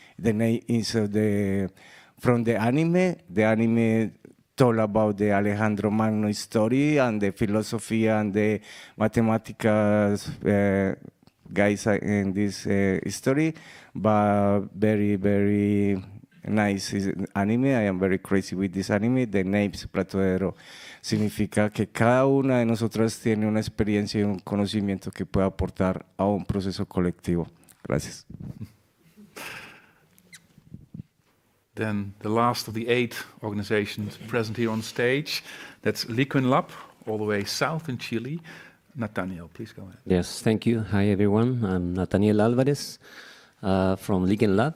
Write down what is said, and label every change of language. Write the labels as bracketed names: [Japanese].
[English] The name is from the anime. The anime told about the Alejandro Magno story and the philosophy and the mathematical guys in this story, but very, very nice anime. I am very crazy with this anime. The name [Spanish] Platoedro significa que cada una de nosotras tiene una experiencia y un conocimiento que puede aportar a un proceso colectivo. Gracias. [English] Then the last of the 8 organizations present here on stage, that's Liquid Lab, all the way south in Chile. Nathaniel, please go ahead. Yes, thank you. Hi, everyone. I'm Nathaniel Alvarez from Liquid Lab.